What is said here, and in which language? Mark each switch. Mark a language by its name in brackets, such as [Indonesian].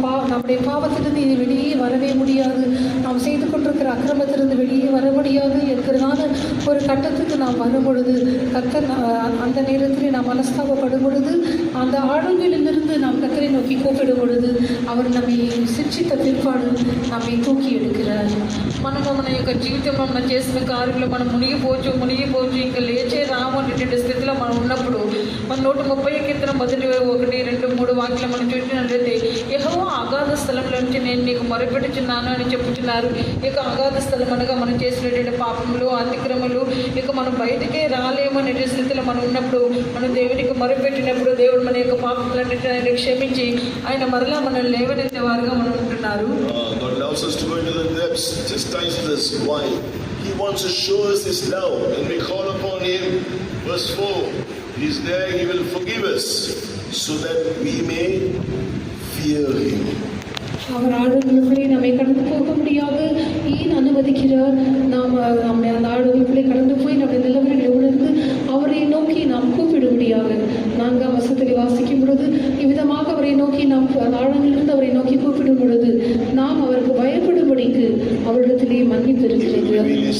[Tamil] நம்முடைய பாவத்திலிருந்து இனி வெளியே வரவே முடியாது, நாம் செய்து கொண்டிருக்கிற அக்கிரமத்திலிருந்து வெளியே வர முடியாது என்கிறதான ஒரு கட்டத்துக்கு நாம் வரும் பொழுது, கர்த்தர் அந்த நேரத்தில் நாம் மனஸ்தாபப்படும் பொழுது, அந்த ஆழங்களிலிருந்து நாம் கர்த்தரை நோக்கி கூப்பிடும் பொழுது அவர் நம்மை சிக்ஷித்த பிற்பாடு நம்மை தூக்கி எடுக்கிறார். [Telugu] మనము మన యొక్క జీవితంలో మనం చేసిన కార్యంలో మనం మునిగిపోవచ్చు ఇంకా లేచే రాము అనేటువంటి స్థితిలో మనం ఉన్నప్పుడు మన 130 కీర్తన 1, 2, 3 వాక్యాలు మనం చూసినట్లయితే, యెహోవా అగాధ స్థలంలో నుంచి నేను నీకు మొరపెట్టుచున్నాను అని చెప్పుచున్నారు. ఇక అగాధ స్థలం అనగా మనం చేసినటువంటి పాపములు, అతిక్రమలు, ఇక మనం బయటికే రాలేము అనే స్థితిలో మనం ఉన్నప్పుడు, మనం దేవునికి మొరపెట్టినప్పుడు దేవుడు మన యొక్క పాపములన్నింటినీ ఆయన క్షమించి ఆయన మరలా మనల్ని లేవనెత్తే వారుగా మనం ఉంటున్నారు. [English] God allows us to go into the depths, chastises us. Why? He wants to show us His love. When we call upon Him, verse 4, He's there, He will forgive us, so that we may fear Him. [Tamil] அவர் ஆழ்வுக்குள்ளே நம்மை கடந்து போக முடியாது ஏன் அனுமதிக்கிறார்? நாம் அந்த ஆழ்வுக்குள்ளே கடந்து போய் நம்முடைய நிலவரங்களை உணர்ந்து அவரை நோக்கி நாம் கூப்பிடும்படியாக 4 வசனத்தில் வாசிக்கும் பொழுது, இவ்விதமாக அவரை நோக்கி நாம் அந்த ஆழங்களிலிருந்து அவரை நோக்கி கூப்பிடும் பொழுது நாம் அவருக்கு பயப்படும்படிக்கு அவரிடத்திலே மன்னிப்பு இருக்கிறது.